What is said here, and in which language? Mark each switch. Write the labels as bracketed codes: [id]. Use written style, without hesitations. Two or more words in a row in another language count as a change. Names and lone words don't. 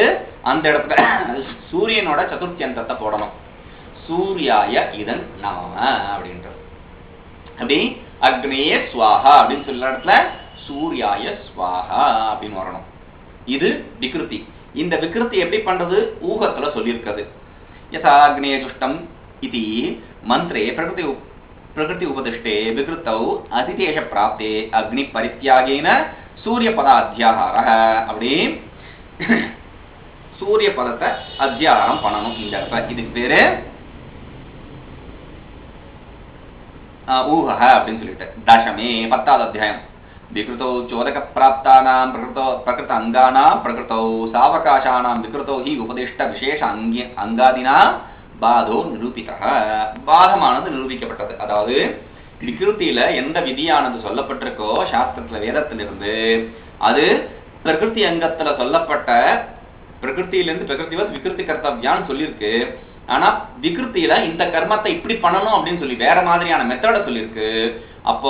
[ta] அந்த இடத்துல சூரியனோட சதுர்த்தியந்தத்தை போடணும் [sa] सूर्याय इदं नम [ta] அப்படின்றது அப்படி [sa] अग्नये स्वाहा [ta] அப்படின்னு சொல்ற இடத்துல [sa] सूर्याय स्वाहा [ta] அப்படின்னு வரணும் இது விக்ருதி இந்த விக்ருதி எப்படி பண்றது ஊகத்துல சொல்லியிருக்கிறது [sa] यथा अग्नये तुष्टम् [ta] இது மந்திரே [sa] प्रकृति उपदिष्टे विकृतौ अधिदेश प्राप्ते अग्नि परित्यागेन सूर्य पद अध्याहारः [ta] அப்படி சூரிய பதத்தை அத்தியாகாரம் பண்ணணும் இந்த இடத்துல இதுக்கு பேரு ஊஹ அப்படின்னு சொல்லிட்டு தசமே 10வது அத்தியாயம் [sa] विकृतौ चोदक प्राप्तानां प्रकृत अंगानां प्रकृतौ सावकाशानां विकृतौ हि उपदिष्ट विशेष अंगादिना बाधो निरूपिता [ta] பாதமானது நிரூபிக்கப்பட்டது அதாவது விக்ருதியில எந்த விதியானது சொல்லப்பட்டிருக்கோ சாஸ்திரத்துல வேதத்திலிருந்து அது பிரகிருதி அங்கத்துல சொல்லப்பட்ட பிரகிருத்தியிலிருந்து [sa] प्रकृतिवत् विकृति [ta] கர்த்தவ்யான்னு சொல்லியிருக்கு ஆனா விக்ருதியில இந்த கர்மத்தை இப்படி பண்ணணும் அப்படின்னு சொல்லி வேற மாதிரியான மெத்தட சொல்லியிருக்கு அப்போ